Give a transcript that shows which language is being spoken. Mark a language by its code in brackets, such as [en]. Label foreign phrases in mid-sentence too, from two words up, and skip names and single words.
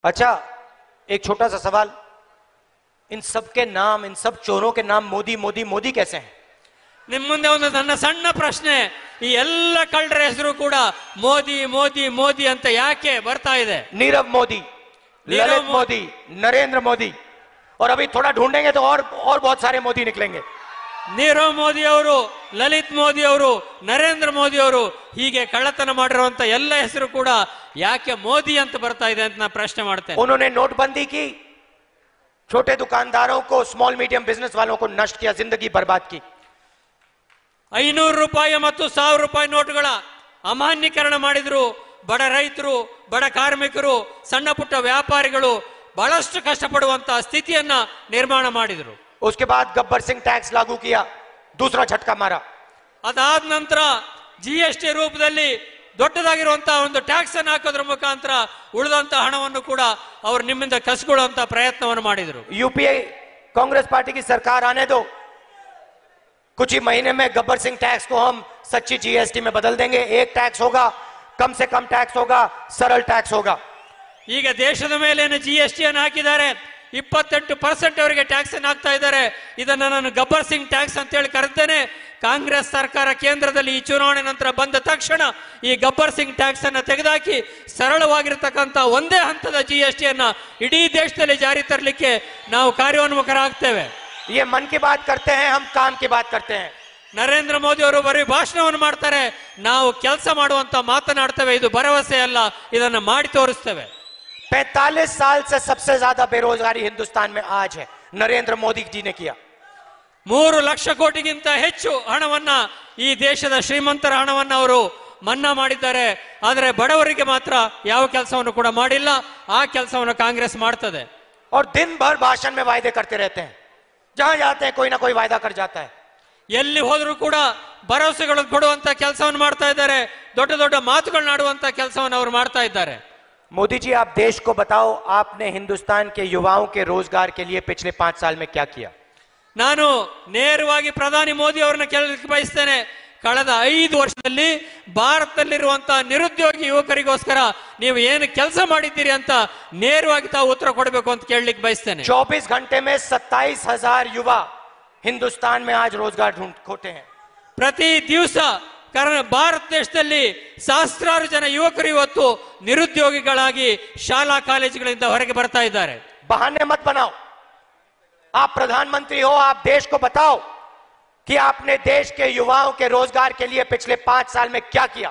[hi] अच्छा, एक छोटा सा सवाल, इन सब के नाम, इन सब चोरों के नाम मोदी मोदी मोदी कैसे हैं? [kn] ನಿಮ್ಮ ಮುಂದೆ ಒಂದು ನನ್ನ ಸಣ್ಣ ಪ್ರಶ್ನೆ, ಈ ಎಲ್ಲ ಕಳ್ಳರ ಹೆಸರು ಕೂಡ ಮೋದಿ ಮೋದಿ ಮೋದಿ ಅಂತ ಯಾಕೆ ಬರ್ತಾ ಇದೆ? [hi] नीरव मोदी, ललित मोदी, नरेंद्र मोदी, और अभी थोड़ा ढूंढेंगे तो और बहुत सारे मोदी निकलेंगे। [kn] ನೀರವ್ ಮೋದಿ ಅವರು, ಲಲಿತ್ ಮೋದಿ ಅವರು, ನರೇಂದ್ರ ಮೋದಿ ಅವರು, ಹೀಗೆ ಕಳ್ಳತನ ಮಾಡಿರುವಂತ ಎಲ್ಲ ಹೆಸರು ಕೂಡ ಯಾಕೆ ಮೋದಿ ಅಂತ ಬರ್ತಾ ಇದೆ ಅಂತ ನಾನು ಪ್ರಶ್ನೆ ಮಾಡ್ತೇನೆ। [hi] उन्होंने नोटबंदी की, छोटे दुकानदारों को, [en] small medium business [hi] वालों को नष्ट किया, जिंदगी बर्बाद की। [kn] 500 ರೂಪಾಯಿ ಮತ್ತು 1000 ರೂಪಾಯಿ ನೋಟುಗಳ ಅಮಾನ್ಯೀಕರಣ ಮಾಡಿದ್ರು। ಬಡ ರೈತರು, ಬಡ ಕಾರ್ಮಿಕರು, ಸಣ್ಣ ಪುಟ್ಟ ವ್ಯಾಪಾರಿಗಳು ಬಹಳಷ್ಟು ಕಷ್ಟಪಡುವಂತ ಸ್ಥಿತಿಯನ್ನ ನಿರ್ಮಾಣ ಮಾಡಿದ್ರು। [hi] उसके बाद गब्बर सिंह टैक्स लागू किया, दूसरा झटका मारा। [kn] ಅದಾದ ನಂತರ GST ರೂಪದಲ್ಲಿ ದೊಡ್ಡದಾಗಿರುವಂತಹ ಒಂದು ಟ್ಯಾಕ್ಸ್ ಅನ್ನು ಹಾಕೋದ್ರ ಮುಖಾಂತರ ಉಳಿದಂತ ಹಣವನ್ನು ಕೂಡ ಅವರು ನಿಮ್ಮಿಂದ ಕಸಿಕೊಳ್ಳುವಂತ ಪ್ರಯತ್ನವನ್ನು ಮಾಡಿದ್ರು। [hi] यूपीए कांग्रेस पार्टी की सरकार आने दो, कुछ ही महीने में गब्बर सिंह टैक्स को हम सच्ची जीएसटी में बदल देंगे। एक टैक्स होगा, कम से कम टैक्स होगा, सरल टैक्स होगा। [kn] ಈಗ ದೇಶದ ಮೇಲೆ GST ಅನ್ನು ಹಾಕಿದ್ದಾರೆ, 28% ಅವರಿಗೆ ಟ್ಯಾಕ್ಸ್ ಅನ್ನು ಹಾಕ್ತಾ ಇದ್ದಾರೆ। ಇದನ್ನ ನಾನು ಗಬ್ಬರ್ ಸಿಂಗ್ ಟ್ಯಾಕ್ಸ್ ಅಂತ ಹೇಳಿ ಕರೆದ್ದೇನೆ। ಕಾಂಗ್ರೆಸ್ ಸರ್ಕಾರ ಕೇಂದ್ರದಲ್ಲಿ ಈ ಚುನಾವಣೆ ನಂತರ ಬಂದ ತಕ್ಷಣ ಈ ಗಬ್ಬರ್ ಸಿಂಗ್ ಟ್ಯಾಕ್ಸ್ ಅನ್ನು ತೆಗೆದುಹಾಕಿ ಸರಳವಾಗಿರತಕ್ಕಂತ ಒಂದೇ ಹಂತದ GST ಅನ್ನ ಇಡೀ ದೇಶದಲ್ಲಿ ಜಾರಿ ತರಲಿಕ್ಕೆ ನಾವು ಕಾರ್ಯೋನ್ಮುಖರಾಗ್ತೇವೆ। [hi] ये मन की बात करते हैं, हम काम की बात करते हैं। [kn] ನರೇಂದ್ರ ಮೋದಿ ಅವರು ಬರೀ ಭಾಷಣವನ್ನು ಮಾಡ್ತಾರೆ, ನಾವು ಕೆಲಸ ಮಾಡುವಂತ ಮಾತನಾಡ್ತೇವೆ। ಇದು ಭರವಸೆ ಅಲ್ಲ, ಇದನ್ನ ಮಾಡಿ ತೋರಿಸ್ತೇವೆ। [hi] 45 साल से सबसे ज्यादा बेरोजगारी हिंदुस्तान में आज है, नरेंद्र मोदी जी ने किया। [kn] 3 ಲಕ್ಷ ಕೋಟಿಗಿಂತ ಹೆಚ್ಚು ಹಣವನ್ನ, ಈ ದೇಶದ ಶ್ರೀಮಂತರ ಹಣವನ್ನ ಅವರು ಮನ್ನಾ ಮಾಡಿದ್ದಾರೆ। ಆದರೆ ಬಡವರಿಗೆ ಮಾತ್ರ ಯಾವ ಕೆಲಸವನ್ನು ಕೂಡ ಮಾಡಿಲ್ಲ। ಆ ಕೆಲಸವನ್ನು ಕಾಂಗ್ರೆಸ್ ಮಾಡ್ತದೆ। [hi] और दिन भर भाषण में वायदे करते रहते हैं, जहां जाते हैं कोई ना कोई वायदा कर जाता है। [kn] ಎಲ್ಲಿ ಹೋದರೂ ಕೂಡ ಭರವಸೆಗಳನ್ನು ಕೊಡುವಂತ ಕೆಲಸವನ್ನು ಮಾಡ್ತಾ ಇದ್ದಾರೆ, ದೊಡ್ಡ ದೊಡ್ಡ ಮಾತುಗಳನ್ನಾಡುವಂತ ಕೆಲಸವನ್ನು ಅವರು ಮಾಡ್ತಾ ಇದ್ದಾರೆ। [hi] मोदी जी, आप देश को बताओ, आपने हिंदुस्तान के युवाओं के रोजगार के लिए पिछले 5 साल में क्या किया? [kn] ನಾನು ನೇರವಾಗಿ ಪ್ರಧಾನಿ ಮೋದಿ ಅವರನ್ನ ಕೇಳಲಿಕ್ಕೆ ಬಯಸ್ತೇನೆ, ಕಳೆದ 5 ವರ್ಷದಲ್ಲಿ ಭಾರತದಲ್ಲಿರುವಂತಹ ನಿರುದ್ಯೋಗಿ ಯುವಕರಿಗೋಸ್ಕರ ನೀವು ಏನು ಕೆಲಸ ಮಾಡಿದ್ದೀರಿ ಅಂತ ನೇರವಾಗಿ ತಾವು ಉತ್ತರ ಕೊಡಬೇಕು ಅಂತ ಕೇಳಲಿಕ್ಕೆ ಬಯಸ್ತೇನೆ। [hi] 24 घंटे में 27,000 युवा हिंदुस्तान में आज रोजगार खोटे हैं। [kn] ಪ್ರತಿ ದಿವಸ ಭಾರತ ದೇಶದಲ್ಲಿ ಸಹಸ್ರಾರು ಜನ ಯುವಕರು ಇವತ್ತು ನಿರುದ್ಯೋಗಿಗಳಾಗಿ ಶಾಲಾ ಕಾಲೇಜುಗಳಿಂದ ಹೊರಗೆ ಬರ್ತಾ ಇದ್ದಾರೆ। [hi] बहाने मत बनाओ, आप प्रधानमंत्री हो, आप देश को बताओ कि आपने देश के युवाओं के रोजगार के लिए पिछले 5 साल में क्या किया।